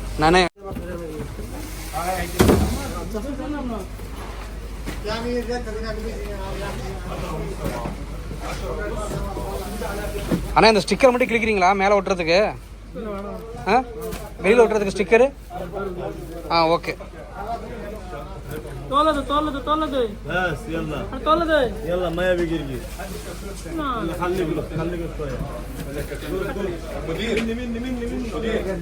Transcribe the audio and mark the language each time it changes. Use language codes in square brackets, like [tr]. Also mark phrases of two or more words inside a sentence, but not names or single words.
[ta] நானே அண்ணா இந்த ஸ்டிக்கர் மட்டும் கிளிக்கிறீங்களா மேலே ஒட்டுறதுக்கு? ஆ வெளியில் ஒட்டுறதுக்கு ஸ்டிக்கரு? ஆ ஓகே. [ar] طولده بس يلا طولده يلا ما يبي يجي خليك شويه مدير